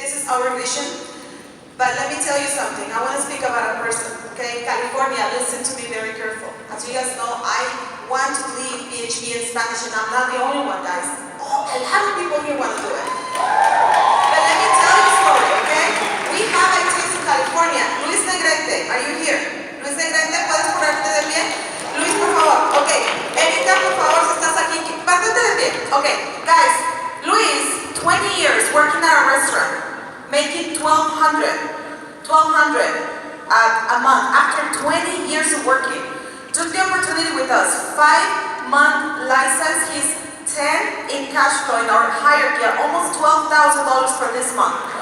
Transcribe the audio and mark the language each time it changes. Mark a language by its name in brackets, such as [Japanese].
[English] our vision. But let me tell you something. I want to speak about a person, okay? California, listen to me very careful. As you guys know, I want to lead PhD in Spanish, and I'm not the only one, guys. Oh, a lot of people here want to do it. But let me tell you a story, okay? We have ITs in California. Luis Negrete, are you here? [Spanish] Luis Negrete, ¿puedes ponerte de pie? Luis, por favor. Ok. Ericka, por favor, si estás aquí, pártate de pie. [English] Ok, guys, Luis, 20 years working at a restaurant, making $1,200 a month. After 20 years of working, took the opportunity with us. 5-month license. He's 10 in cash flow in our hierarchy, almost $12,000 for this month.